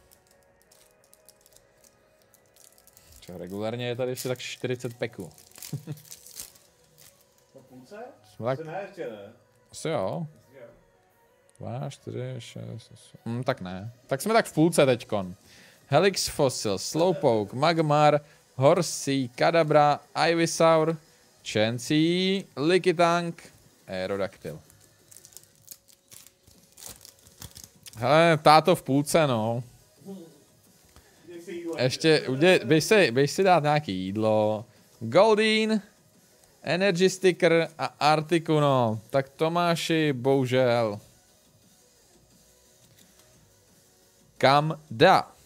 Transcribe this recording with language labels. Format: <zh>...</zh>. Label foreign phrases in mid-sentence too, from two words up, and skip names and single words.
<cs>Regulárně je tady ještě tak 40 peků. Na půlce? Tak, Ne, ještě ne. asi jo. 2, 4, 6, 8. Tak ne. Tak jsme tak v půlce teďkon. Helix Fossil, Slowpoke, Magmar, Horsey, Kadabra, Ivysaur, Chansey, Lickitung, Aerodactyl. Hele, táto v půlce, no. Ještě, běž si dát nějaký jídlo. Goldeen, Energy Sticker a Articuno. Tak Tomáši, bohužel. Kam dá?</cs>